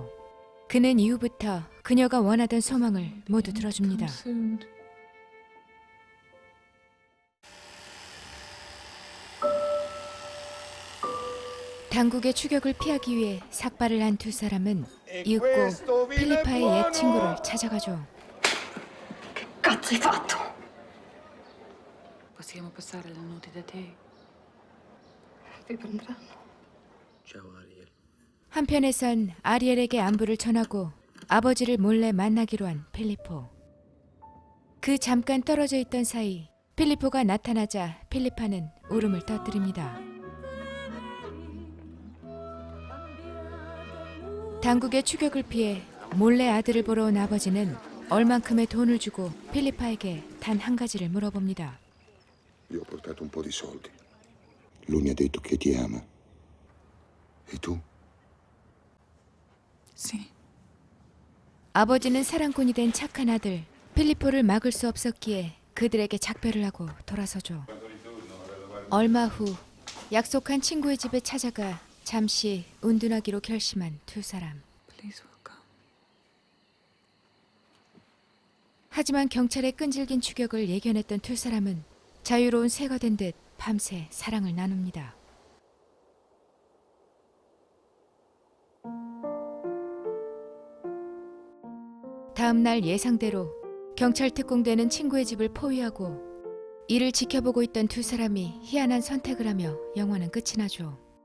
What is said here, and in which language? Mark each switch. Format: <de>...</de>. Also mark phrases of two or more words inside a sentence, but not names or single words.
<ko>그는 이후부터 그녀가 원하던 소망을 모두 들어줍니다. 당국의 추격을 피하기 위해 삭발을 한 두 사람은 이윽고 필리파의 옛 친구를 찾아가죠.</ko> <it>Cazzo hai fatto? Possiamo passare la notte da te? Ti prenderanno. Ciao Ariel.</it> <ko>한편에선 아리엘에게 안부를 전하고 아버지를 몰래 만나기로 한 필리포. 그 잠깐 떨어져 있던 사이 필리포가 나타나자 필리파는 울음을 터뜨립니다. 당국의 추격을 피해 몰래 아들을 보러 온 아버지는 얼만큼의 돈을 주고 필리파에게 단 한 가지를 물어봅니다.</ko> <it>Gli ho portato un po' di soldi. Lui mi ha detto che ti ama. E tu? Sì.</it> <ko>아버지는 사랑꾼이 된 착한 아들 필리포를 막을 수 없었기에 그들에게 작별을 하고 돌아서죠. 얼마 후 약속한 친구의 집에 찾아가 잠시 운둔하기로 결심한 두 사람.</ko> <en>Please welcome.</en> <ko>하지만 경찰의 끈질긴 추격을 예견했던 두 사람은 자유로운 새가 된 듯 밤새 사랑을 나눕니다. 다음 날 예상대로 경찰 특공대는 친구의 집을 포위하고 이를 지켜보고 있던 두 사람이 희한한 선택을 하며 영화는 끝이 나죠.</ko>